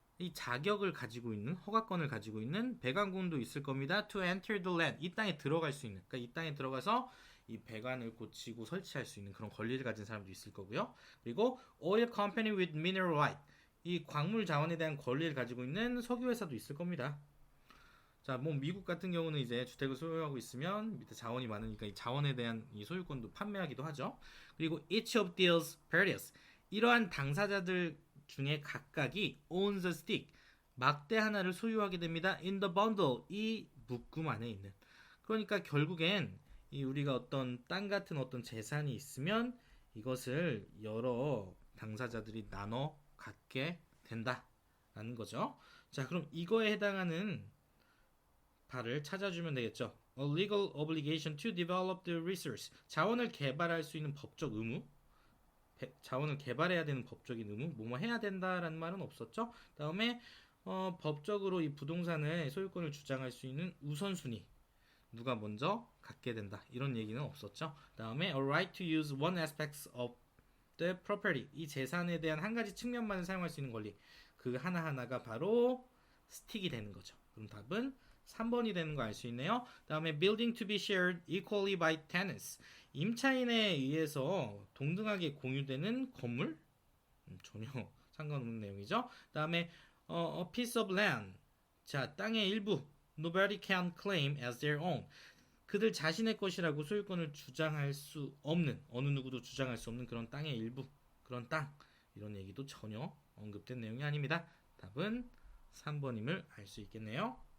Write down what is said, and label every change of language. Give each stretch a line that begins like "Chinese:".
Korean: 이 자격을 가지고 있는, 허가권을 가지고 있는 배관공도 있을 겁니다.
English: To enter the land.
Korean: 이 땅에 들어갈 수 있는, 그러니까 이 땅에 들어가서 이 배관을 고치고 설치할 수 있는 그런 권리를 가진 사람도 있을 거고요. 그리고
English: oil company with mineral right.
Korean: 이 광물 자원에 대한 권리를 가지고 있는 석유 회사도 있을 겁니다. 자, 뭐 미국 같은 경우는 이제 주택을 소유하고 있으면 밑에 자원이 많으니까 이 자원에 대한 이 소유권도 판매하기도 하죠.
English: 그리고 each of these parties.
Korean: 이러한 당사자들 중에 각각이
English: owns a stick.
Korean: 막대 하나를 소유하게 됩니다.
English: in the bundle.
Korean: 이 묶음 안에 있는. 그러니까 결국엔 이 우리가 어떤 땅 같은 어떤 재산이 있으면 이것을 여러 당사자들이 나눠 갖게 된다라는 거죠. 자, 그럼 이거에 해당하는 바를 찾아주면 되겠죠.
English: A legal obligation to develop the resource.
Korean: 자원을 개발할 수 있는 법적 의무. 자원을 개발해야 되는 법적인 의무. 뭐뭐 해야 된다라는 말은 없었죠. 다음에 법적으로 이 부동산의 소유권을 주장할 수 있는 우선순위. 누가 먼저 갖게 된다. 이런 얘기는 없었죠. 다음에
English: a right to use one aspect of the property.
Korean: 이 재산에 대한 한 가지 측면만을 사용할 수 있는 권리. 그 하나하나가 바로 스틱이 되는 거죠. 그럼 답은 3번이 되는 거 알 수 있네요.
English: 다음에 building to be shared equally by tenants.
Korean: 임차인에 의해서 동등하게 공유되는 건물? 전혀 상관없는 내용이죠. 다음에
English: a piece of land.
Korean: 자, 땅의 일부.
English: Nobody can claim as their own.
Korean: 그들 자신의 것이라고 소유권을 주장할 수 없는, 어느 누구도 주장할 수 없는 그런 땅의 일부, 그런 땅. 이런 얘기도 전혀 언급된 내용이 아닙니다. 답은 3번임을 알 수 있겠네요.